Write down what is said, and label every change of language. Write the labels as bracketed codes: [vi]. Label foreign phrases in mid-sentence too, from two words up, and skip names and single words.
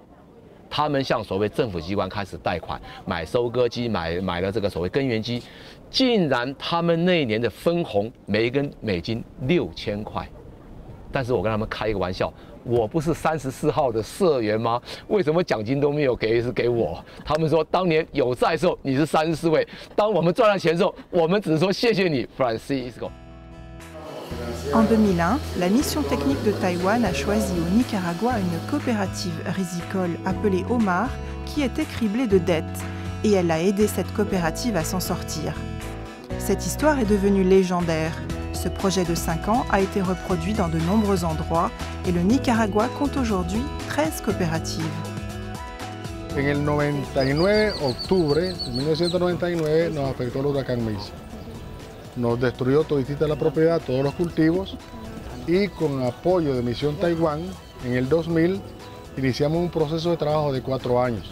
[zh] 他们向所谓政府机关开始贷款，买收割机，买了这个所谓根源机，竟然他们那一年的分红每一根美金6000块。但是我跟他们开一个玩笑，我不是34号的社员吗？为什么奖金都没有给我？他们说当年有债的时候你是34位，当我们赚了钱的时候，我们只是说谢谢你 ，Francisco。 [fr] En 2001, la mission technique de Taïwan a choisi au Nicaragua une coopérative rizicole appelée Omar qui était criblée de dettes et elle a aidé cette coopérative à s'en sortir. Cette histoire est devenue légendaire. Ce projet de 5 ans a été reproduit dans de nombreux endroits et le Nicaragua compte aujourd'hui 13 coopératives. [es] En el 99, octubre de 1999, nos afectó el huracán Misa. Nos destruyó toditita la propiedad, todos los cultivos, y con apoyo de Misión Taiwán, en el 2000 iniciamos un proceso de trabajo de 4 años.